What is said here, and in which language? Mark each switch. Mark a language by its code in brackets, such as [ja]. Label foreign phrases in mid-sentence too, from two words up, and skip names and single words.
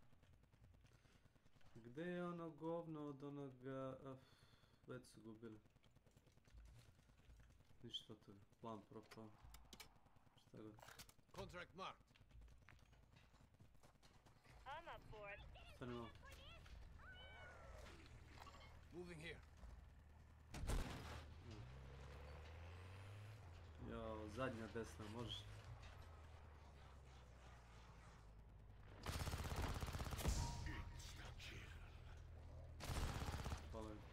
[sr] Gde je ono govno od onoga... već su gubili. Ništa od toga. Plan propao. Šta god. [en] Contract marked. I'm up for it. [sr] Stani malo. [en] Moving here. [sr] Jao, zadnja desna, možeš. Hvala.